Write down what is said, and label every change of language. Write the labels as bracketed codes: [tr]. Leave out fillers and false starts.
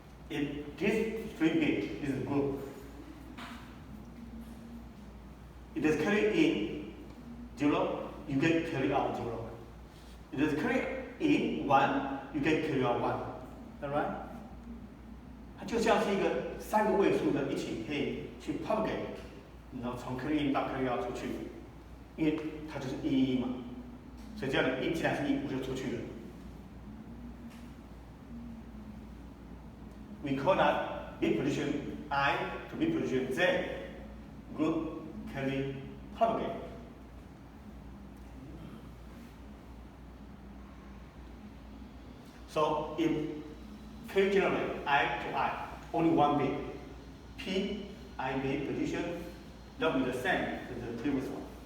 [en] If this 3 bit is a group, it is carried in 0, you get carry out 0. It is carried in 1, you get carry out 1. Alright? [zh] 它就像是一个3个位数的一起可以去 propagate， 然后从 carry in 到 carry out 出去，因为它就是1嘛，所以这样的1既然是1，我就出去了。 [en] We call that bit position I to bit position Z group carry propagate. So if carry generate I to I, only 1 bit, P I bit position, that will be the same as the previous one.